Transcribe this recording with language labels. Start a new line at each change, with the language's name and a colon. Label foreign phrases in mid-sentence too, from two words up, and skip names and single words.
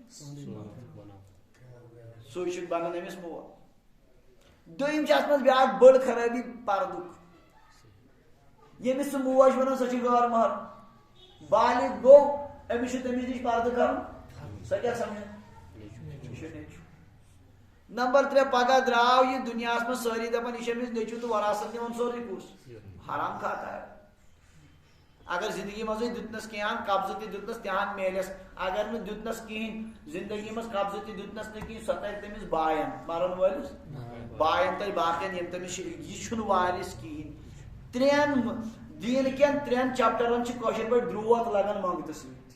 Kashmiri: سُے چھُ بنان أمِس مول دوٚیِم چھِ اتھ منٛز بیٛاکھ بٔڑ خرٲبی پردُک ییٚمِس سُہ موج ونان سۄ چھِ غٲر محرم بالغ گوٚو أمِس چھُ تٔمِس نِش پردٕ کرُن سۄ کیٛاہ سمجھان نمبر 3 پگہہ درٛاو یہِ دُنیاہس منٛز سٲری دپان یہِ چھُ أمِس نیٚچوٗ تہٕ وراثت نِوان سورُے کُس
Urdu: حرام کھاتا ہے
Kashmiri: اگر زندگی منٛزٕے دیُتنس کینٛہہ قبضہٕ تہِ دیُتنس تہِ ہن میلٮ۪س اگر نہٕ دیُتنس کِہینۍ زندگی منٛز قبضہٕ تہِ دیُتنس نہٕ کِہینۍ سۄ ترِ تٔمِس باین مرن وٲلِس باین ترِ باقین یِم تٔمِس یہِ چھُنہٕ وارِث کِہینۍ ترٛٮ۪ن دیٖن کٮ۪ن 3 چپٹرن چھِ کٲشِر پٲٹھۍ درٛوت لگان منٛگتہٕ سۭتۍ